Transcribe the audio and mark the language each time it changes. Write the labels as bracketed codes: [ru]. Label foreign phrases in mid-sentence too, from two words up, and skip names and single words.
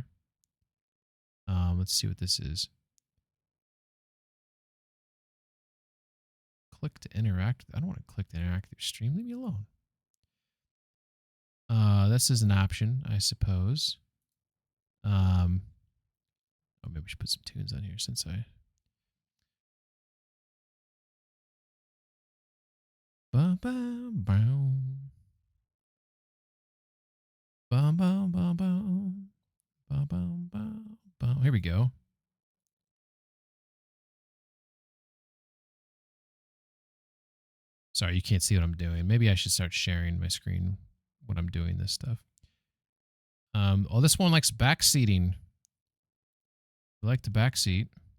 [en] Let's see what this is. Click to interact. I don't want to click to interactive stream. Leave me alone. This is an option, I suppose. Oh, maybe we should put some tunes on here since I. Ba ba bow. Ba ba ba bow. Ba ba ba ba. Here we go. Sorry, you can't see what I'm doing. Maybe I should start sharing my screen when I'm doing this stuff. Oh, this one likes backseating. We like the backseat.